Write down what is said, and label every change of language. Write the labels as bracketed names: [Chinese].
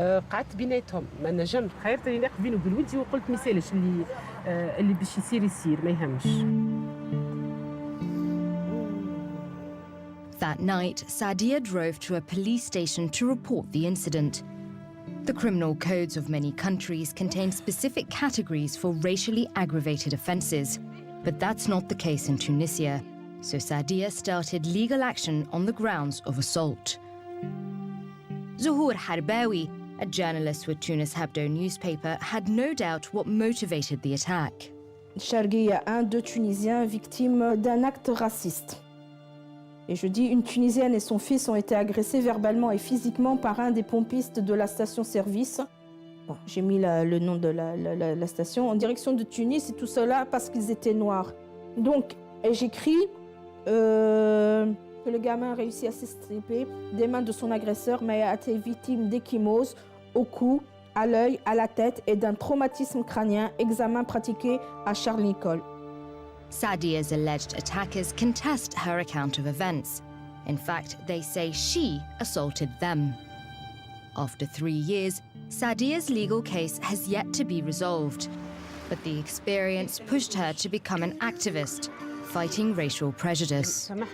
[Arabic] قعدت بيناتهم ما نجمت خيرت اللي نقف بينه وبين ولدي وقلت ما يسالش اللي باش يصير ما يهمش. [English] That night, Sadia drove to a police station to report the incident. The criminal codes of many countries contain specific categories for racially aggravated offences, but that's not the case in Tunisia. So Sadia started legal action on the grounds of assault. Zuhour Harbawi, a journalist with Tunis Hebdo newspaper, had no doubt what motivated the attack. [French] Charguia, deux Tunisiens victimes d'un acte raciste. Et je dis, une Tunisienne et son fils ont été agressés verbalement et physiquement par un des pompistes de la station-service. Bon, j'ai mis le nom de la station en direction de Tunis et tout cela parce qu'ils étaient noirs. Donc, j'écris que le gamin a réussi à s'extirper des mains de son agresseur, mais a été victime d'échymose au cou, à l'œil, à la tête et d'un traumatisme crânien, examen pratiqué à Charles Nicolle. [English] Sadia's alleged attackers contest her account of events. In fact, they say she assaulted them. After 3 years, Sadia's legal case has yet to be resolved. But the experience pushed her to become an activist, fighting racial prejudice.